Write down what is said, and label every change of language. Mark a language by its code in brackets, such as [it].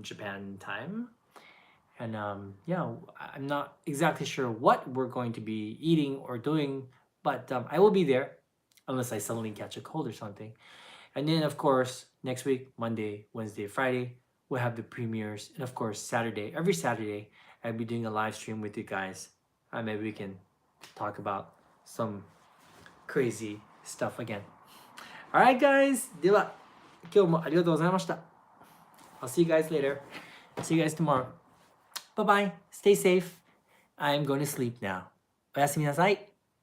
[en] Japan time. And yeah, I'm not exactly sure what we're going to be eating or doing, but I will be there unless I suddenly catch a cold or something. And then, of course, next week, Monday, Wednesday, Friday, we'll have the premieres. And of course, Saturday, every Saturday, I'll be doing a live stream with you guys. Maybe we can talk about some crazy stuff again. Alright, guys. [ja] では、今日もありがとうございました。 [en] I'll see you guys later. See you guys tomorrow. Bye bye. Stay safe. I'm going to sleep now. [ja] おやすみなさい。